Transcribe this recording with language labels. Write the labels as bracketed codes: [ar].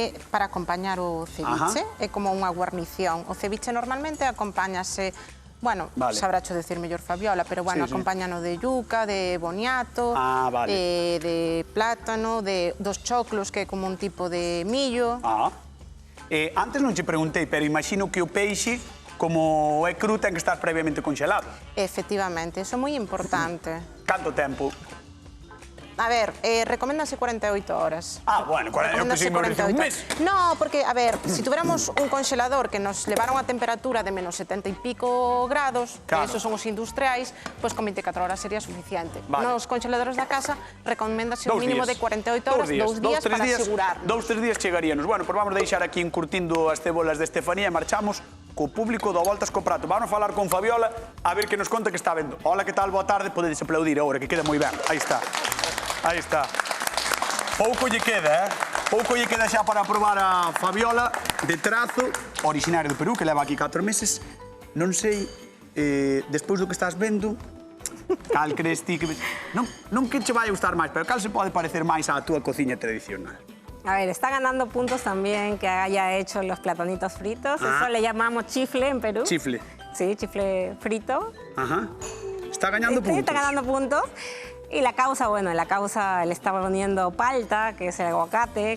[gl] Para acompañar o ceviche, é como unha guarnición. O ceviche normalmente acompáñase, bueno, Vale. sabracho decir mellor Fabiola, pero bueno, Sí, sí. acompáñano de yuca, de boniato, Vale. de plátano, dos choclos, que é como un tipo de millo. Antes non che preguntei, pero imagino que o peixe, como é cru, ten que estar previamente congelado. Efectivamente, eso é moi importante. Canto tempo? A ver, recoméndanse 48 horas. Ah, bueno, eu que sí me refiero un mes. [es] No, porque, a ver, si tuviéramos un congelador que nos levara unha temperatura de menos 70 y pico grados, que esos son os industriais, pues con 24 horas sería suficiente. [gl] Nos congeladores da casa recoméndase un mínimo de 48 horas, 2 días para asegurarnos. 2-3 días chegaríanos. Bueno, pues vamos deixar aquí encurtindo as cebolas de Estefanía e marchamos co público do Voltas co Prato. Vamos a falar con Fabiola a ver que nos conta que está vendo. Hola, que tal? Boa tarde. Podedes aplaudir agora, que queda moi ben. Aí está. Aí está. Pouco lle queda, Pouco lle queda xa para probar a Fabiola de Trazo, originario do Perú, que leva aquí 4 meses. Non sei, despois do que estás vendo, cal crees ti que... Non que che vai a gustar máis, pero cal se pode parecer máis á túa cociña tradicional? [es] A ver, está ganando puntos también que haya hecho los platonitos fritos. Eso le llamamos chifle en Perú. Chifle. Sí, chifle frito. Ajá. Está ganando puntos. Está ganando puntos. Y la causa, bueno, le estaba poniendo palta, que es el aguacate.